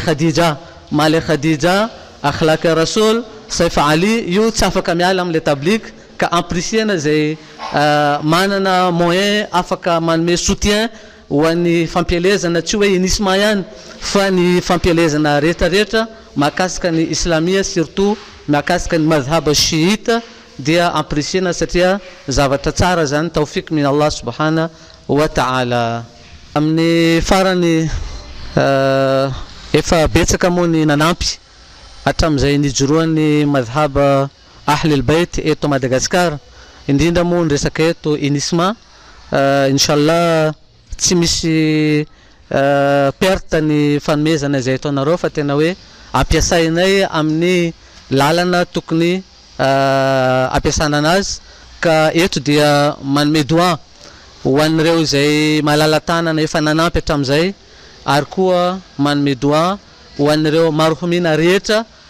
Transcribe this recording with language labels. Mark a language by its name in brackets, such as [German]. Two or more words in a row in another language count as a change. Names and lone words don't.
[Malagasy] Khadija [Arabic] akhlaq Rasul [Malagasy] Saif Ali, io tsy afaka miala amin'le tablig, ka amprisiana izay manana moyen afaka manome soutien ho an'ny fampielezana, tsy hoe unisma ihany fa ny fampielezana rehetrarehetra mahakasika ny islamia, surtout mahakasika ny madhhab shiita, dia amprisiana satria zavatra tsara zany, [Arabic] taufik min Allah subhanahu wa ta'ala. [Malagasy] Amin'ny farany efa betsaka moa ny nanampy hatramin'izay nijoroan'ny madhhab Ahlul Bayt eto Madagascar, indrindra moa ny resaka eto unisma. Inshallah tsy misy perte ny fanomezana izay ataonareo, fa tena hoe ampiasainay amin'ny lalana tokony ampiasana anazy, ka eto dia manome doa ho an'ireo izay malala-tanana efa nanampy hatramin'izay, ary koa manome doa ho an'ireo marhumina rehetra